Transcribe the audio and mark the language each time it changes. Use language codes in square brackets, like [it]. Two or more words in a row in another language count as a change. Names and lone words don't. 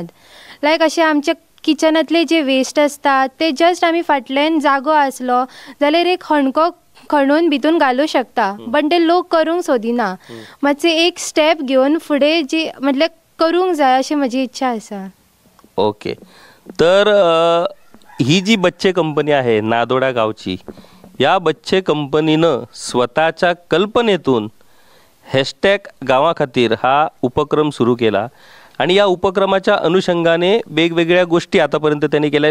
[kok] लायक अशें आमचे किचनांतले जे वेस्ट आसता ते जस्ट आमी फाटल्यान जागो आसलो जाल्यार एक हणको खणून भितून घालूं शकता, पण ते लोक करूंक सोदिना. मातशें एक स्टेप घेवन फुडें जी म्हटल्यार करूंक जाय अशी म्हजी इच्छा आसा. ओके, [mr] तर ही जी बच्चे कंपनी आहे नादोडा गावची, या बच्चे कंपनीनं स्वतःच्या कल्पनेतून हॅशटॅग गावा खातीर हा उपक्रम सुरू केला आणि या उपक्रमाच्या अनुषंगाने वेगवेगळ्या गोष्टी आतापर्यंत त्यांनी केल्या.